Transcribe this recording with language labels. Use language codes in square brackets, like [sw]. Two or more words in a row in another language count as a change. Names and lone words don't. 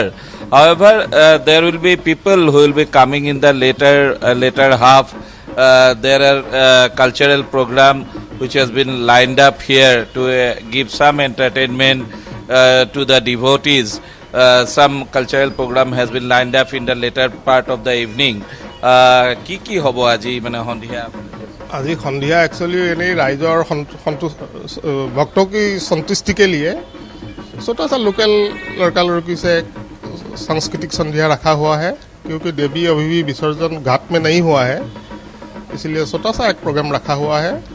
[en] However, there will be people who will be coming in the later half. There are cultural program which has been lined up here to give some entertainment to the devotees. Some cultural program has been lined up in the later part of the evening. [as] কি হব আজি মানে সন্ধিয়া? আজি সন্ধিয়া [hi] एक्चुअली यानी राइजर भक्तों की संतुष्टि के लिए छोटा सा लोकल लड़का लड़की से सांस्कृतिक संध्या रखा हुआ है, क्योंकि देवी अभी भी विसर्जन घाट में नहीं हुआ है, इसलिए छोटा सा एक प्रोग्राम रखा हुआ है।